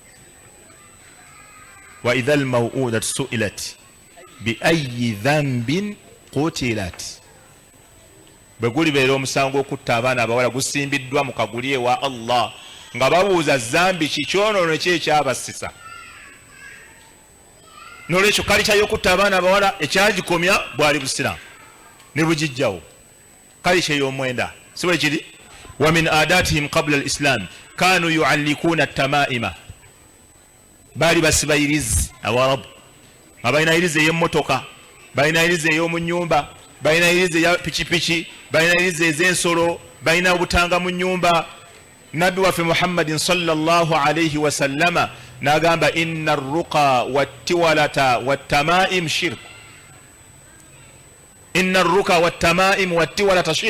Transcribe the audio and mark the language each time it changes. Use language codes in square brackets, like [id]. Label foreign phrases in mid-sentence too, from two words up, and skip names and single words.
[ar] وإذا الموءودة سئلت بأي ذنب قتلت, [lg] bwe gulibeera omusango gw'okutta abaana abawala gusimbiddwa mu kaguli ewa Allah, nga babuuza zambi kikyonoono ki ekyabasisa. N'olwekyo kalicha y'okutta abaana abawala ekyagikomya bwali busiraamu ne bugijjawo, kalicha ey'omwenda si bwe kiri. [ar] ومن عاداتهم قبل الإسلام كانوا يعلقون التمائم, [lg] baali basiba irizi Awarabu, nga balina irizi ey'emmotoka, balina irizi ey'omu nnyumba, balina irizi eya pikipiki, balina irizi ez'ensolo, balina obutanga mu nnyumba. Nabbi waffe [ar] محمد صلى الله عليه وسلم n'agamba إن الرقى والتولة والتمائم شرك، إن الرقى والتمائم والتولة شرك.